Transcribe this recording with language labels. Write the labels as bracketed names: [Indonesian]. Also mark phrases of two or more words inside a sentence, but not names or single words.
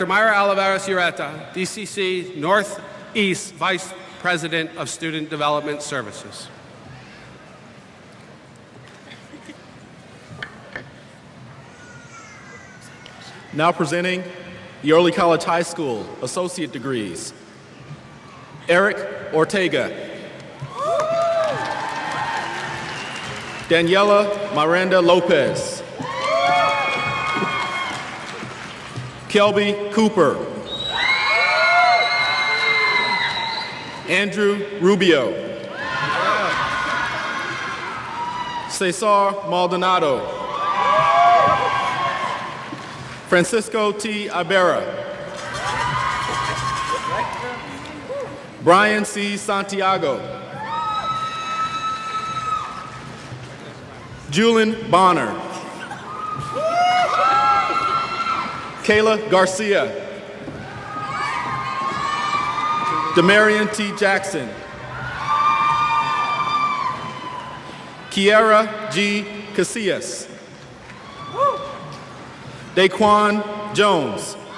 [English] Myra Olivares Ureta, DCC Northeast Vice President of Student Development Services. Now presenting the Early College High School Associate Degrees. Eric Ortega. Daniela Miranda Lopez. Kelby Cooper. Andrew Rubio. Cesar Maldonado. Francisco T. Ibarra. Brian C. Santiago. Julian Bonner. Kayla Garcia. Demarion T. Jackson. Kiara G. Casillas. Daquan Jones.